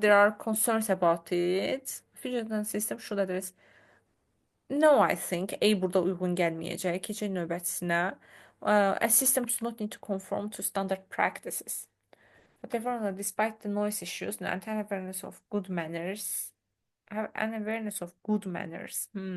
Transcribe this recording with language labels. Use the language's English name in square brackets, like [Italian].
[English] There are concerns about it. Fusion system should address. No, I think A [Azerbaijani] burada uyğun gəlməyəcək. Keçək növbətisinə. [English] A system does not need to conform to standard practices. Whatever, despite the noise issues and an awareness of good manners. Have an awareness of good manners.